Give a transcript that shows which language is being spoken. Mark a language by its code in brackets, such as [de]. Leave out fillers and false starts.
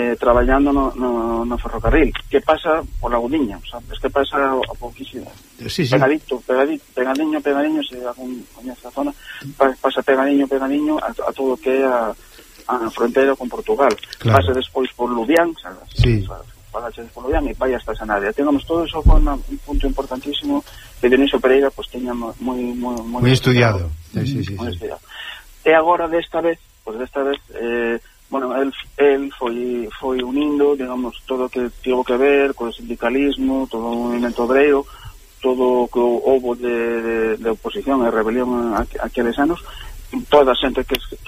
[gl] Traballando no ferrocarril, que pasa por Agudiña, sabes, que pasa a pouquísimo. Sí. Pegadiño, se algún coñece zona, pasa pegadiño a todo que é a fronteira con Portugal. Claro. Pasa despois por Lubián, sabes? Sí. Pasa por Lubián e vai hasta Sanabria. [es] Tenemos todo eso con un punto importantísimo que Dioniso Pereira [gl] pues teña moi estudiado. E agora desta vez, bueno, él foi unindo, digamos, todo o que tivo que ver con o sindicalismo, todo o movimento obreiro, todo o que houve de oposición e rebelión aqueles anos, toda a xente que